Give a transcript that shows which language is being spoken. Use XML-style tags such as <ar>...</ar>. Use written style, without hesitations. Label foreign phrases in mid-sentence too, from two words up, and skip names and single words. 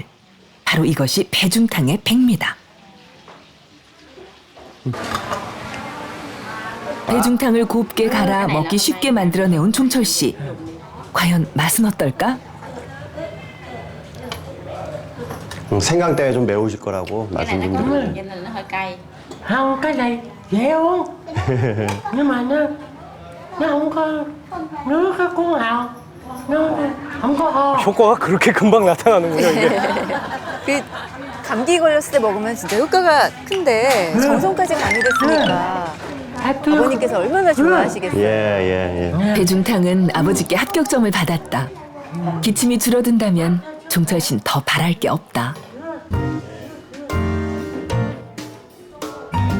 <ko>바로 이것이 배중탕의 백미다. 배중탕을 곱게 갈아 먹기 쉽게 만들어내온 종철 씨. 과연 맛은 어떨까? 생강 때문에 좀 매우실 거라고 말씀 좀 드려요.</ko> <vi>Không, cái này dễ uống. Nhưng mà nó không có nước cái cuốn nào. Nó không có ho.</vi> <ko>효과가 그렇게 금방 나타나는군요, 이게. 그 감기 걸렸을 때 먹으면 진짜 효과가 큰데 정성까지 가미됐으니까 아버님께서 얼마나 좋아하시겠어요. 배중탕은 아버지께 합격점을 받았다. 기침이 줄어든다면 종철 씨는 더 바랄 게 없다.</ko>